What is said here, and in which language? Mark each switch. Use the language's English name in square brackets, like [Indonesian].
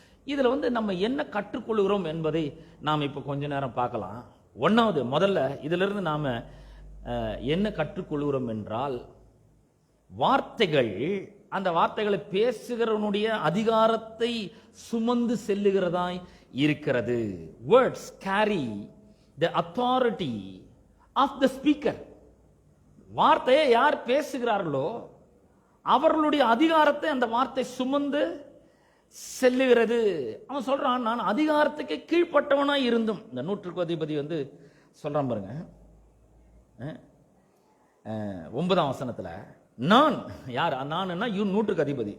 [Tamil] இதுல நம்ம என்ன கற்றுக்கொள்கிறோம் என்பதை நாம் இப்ப கொஞ்ச நேரம் பார்க்கலாம். முதல்ல இதுல இருந்து நாம என்ன கற்றுக்கொள்கிறோம் என்றால், வார்த்தைகள் அந்த வார்த்தைகளை பேசுகிறவனுடைய அதிகாரத்தை சுமந்து செல்லுகிறதாய் இருக்கிறது. [English] Words carry the authority of the speaker. [Tamil] வார்த்தையை யார் பேசுகிறார்களோ அவர்களுடைய அதிகாரத்தை அந்த வார்த்தை சுமந்து செல்லுகிறது. அவன் சொல்றான், நான் அதிகாரத்துக்கு கீழ்ப்பட்டவனா இருந்தும். இந்த 100க்கு அதிபதி சொல்றான் பாருங்க, 9ஆம் வசனத்துல, நான் யார், நான் 100க்கு அதிபதி.